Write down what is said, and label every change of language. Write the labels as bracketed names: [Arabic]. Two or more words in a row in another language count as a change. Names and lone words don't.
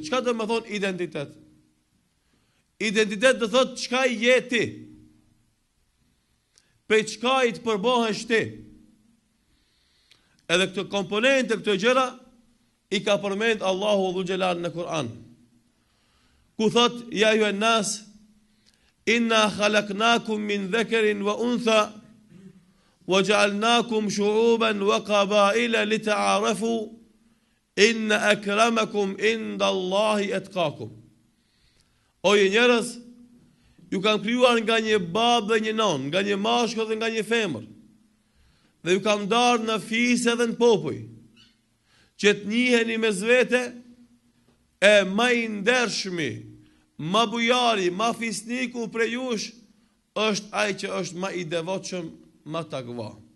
[Albanian] Çka do të thonë identitet? Identitet do thotë çka je ti. Për çka i të përbohesh ti. Edhe këto komponente, këto gjëra i ka përmend Allahu Dhul Xhelal në Kur'an. Ku thot ja ju nas [Arabic] إنا خلقناكم من ذكر وأنثى وجعلناكم شعوبا وقبائل لتعارفوا إن أكرمكم عند الله أتقاكم. [Albanian] O ju njerëz, ju kanë krijuar nga një babë dhe një non, nga një mashkull dhe nga një femër. Dhe ju kam ndarë në fisë dhe në popuj, që të njiheni mes vete e ma i ndershmi, ma bujari, ma fisniku prej jush, është ai që është ma i devotshëm, ma takva.